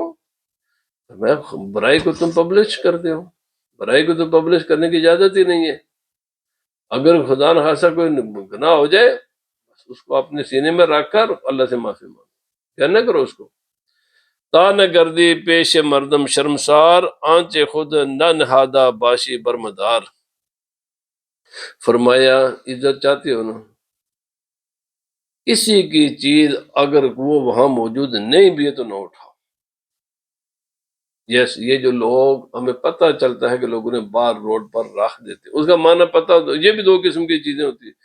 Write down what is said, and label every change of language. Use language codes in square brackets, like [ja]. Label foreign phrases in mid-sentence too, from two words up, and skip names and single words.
[ur] میں برائی کو تم پبلش کر دے ہو، برائی کو تو پبلش کرنے کی اجازت ہی نہیں ہے. اگر خدا نہ خواستہ کوئی گناہ ہو جائے، اس کو اپنے سینے میں رکھ کر اللہ سے معافی مانگو، کیا نہ کرو اس کو. [fa] تا نہ گردی پیش مردم شرمسار، آنچے خود نہ نہادہ باشی برمدار. [ur] فرمایا عزت چاہتے ہو نا، کسی کی چیز اگر وہ وہاں موجود نہیں بھی ہے تو نہ اٹھاؤ. یہ جو لوگ ہمیں پتہ چلتا ہے کہ لوگوں نے بار روڈ پر رکھ دیتے، اس کا معنی پتہ، یہ بھی 2 قسم کی چیزیں ہوتی ہیں.